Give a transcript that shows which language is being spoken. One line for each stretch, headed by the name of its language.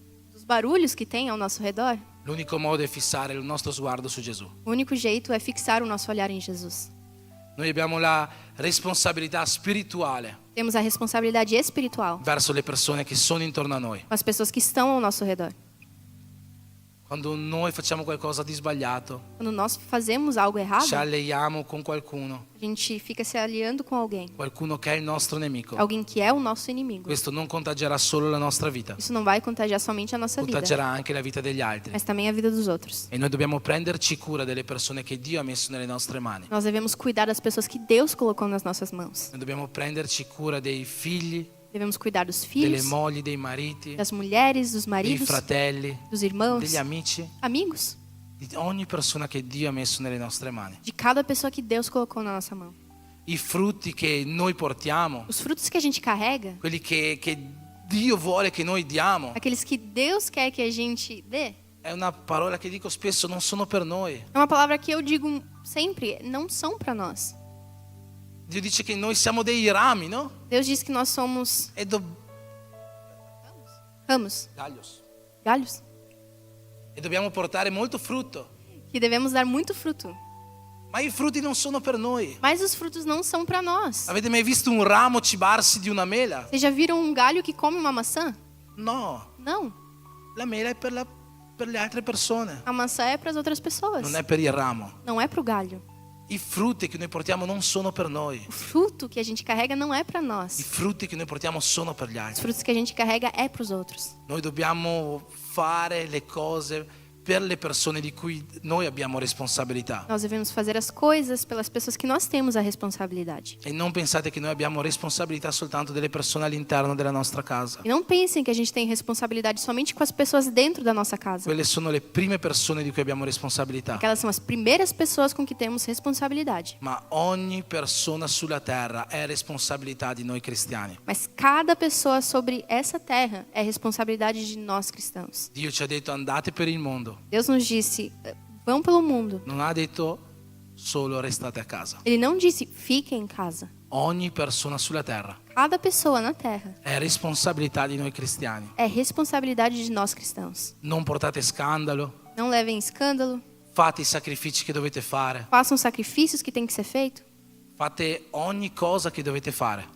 Portuguese: dos barulhos que tem ao nosso redor,
Italian: l'unico modo è fissare il nostro sguardo su Gesù.
Portuguese: o único jeito é fixar o nosso olhar em Jesus.
Italian: Noi abbiamo la responsabilità spirituale
Portuguese: Temos a responsabilidade espiritual
Italian: verso le persone che sono intorno a noi.
Portuguese: com as pessoas que estão ao nosso redor.
Italian: Quando noi facciamo qualcosa di sbagliato,
Portuguese: Quando nós fazemos algo errado,
Italian: ci alleiamo con qualcuno,
Portuguese: a gente fica se aliando com alguém,
Italian: qualcuno che è il nostro nemico.
Portuguese: alguém que é o nosso inimigo.
Italian: Questo non contagerà solo la nostra vita,
Portuguese: Isso não vai contagiar somente a nossa vida,
Italian: contagerà anche la vita degli altri.
Portuguese: mas também a vida dos outros.
Italian: E noi dobbiamo prenderci cura delle persone che Dio ha messo nelle nostre mani.
Portuguese: Nós devemos cuidar das pessoas que Deus colocou nas nossas mãos.
Italian: Noi dobbiamo prenderci cura dei figli,
Portuguese: Devemos cuidar dos
Italian: delle
Portuguese: filhos,
Italian: mogli, dei mariti,
Portuguese: das mulheres, dos
Italian: dei
Portuguese: maridos,
Italian: fratelli,
Portuguese: dos irmãos,
Italian: degli amici,
Portuguese: amigos,
Italian: di ogni persona che Dio ha messo nelle nostre mani.
Portuguese: de cada pessoa que Deus colocou na nossa mão.
Italian: I frutti che noi portiamo,
Portuguese: Os frutos que a gente carrega,
Italian: quelli che Dio vuole che noi diamo,
Portuguese: aqueles que Deus quer que a gente dê,
Italian: è una parola che dico spesso, non sono per noi.
Portuguese: é uma palavra que eu digo sempre, não são para nós.
Italian: Dio dice che noi siamo dei rami, no?
Portuguese: Deus diz que nós somos ramos, galhos,
Italian: E dobbiamo portare molto frutto.
Portuguese: que devemos dar muito fruto.
Italian: Ma i frutti non sono per noi.
Portuguese: Mas os frutos não são para nós.
Italian: Avete mai visto un ramo cibarsi di una mela?
Portuguese: Vocês já viram um galho que come uma maçã?
Italian: No,
Portuguese: Não.
Italian: la mela è per la per le altre persone,
Portuguese: A maçã é para as outras pessoas,
Italian: non è per il ramo.
Portuguese: não é para o galho.
Italian: I frutti che noi portiamo non sono per noi,
Portuguese: O fruto que a gente carrega não é para
Italian: i
Portuguese: nós.
Italian: frutti che noi portiamo sono per gli
Portuguese: Os
Italian: altri.
Portuguese: frutos que a gente carrega é para os outros.
Italian: Noi dobbiamo fare le cose per le persone di cui noi abbiamo responsabilità.
Portuguese: Nós devemos fazer as coisas pelas pessoas que nós temos a responsabilidade.
Italian: E non pensate che noi abbiamo responsabilità soltanto delle persone all'interno della nostra casa.
Portuguese: E não pensem que a gente tem responsabilidade somente com as pessoas dentro da nossa casa.
Italian: Quelle sono le prime persone di cui abbiamo responsabilità.
Portuguese: Aquelas são as primeiras pessoas com que temos responsabilidade.
Italian: Ma ogni persona sulla terra è responsabilità di noi cristiani.
Portuguese: Mas cada pessoa sobre essa terra é responsabilidade de nós cristãos.
Italian: Dio ci ha detto andate per il mondo.
Portuguese: Deus nos disse, vão pelo mundo.
Italian: Non ha detto solo restate a casa.
Portuguese: Ele não disse, fiquem em casa.
Italian: Ogni persona sulla terra
Portuguese: Cada pessoa na terra
Italian: è responsabilità di noi cristiani.
Portuguese: é responsabilidade de nós cristãos.
Italian: Non portate scandalo,
Portuguese: Não levem escândalo,
Italian: fate i sacrifici che dovete fare,
Portuguese: façam sacrifícios que tem que ser feito,
Italian: fate ogni cosa che dovete fare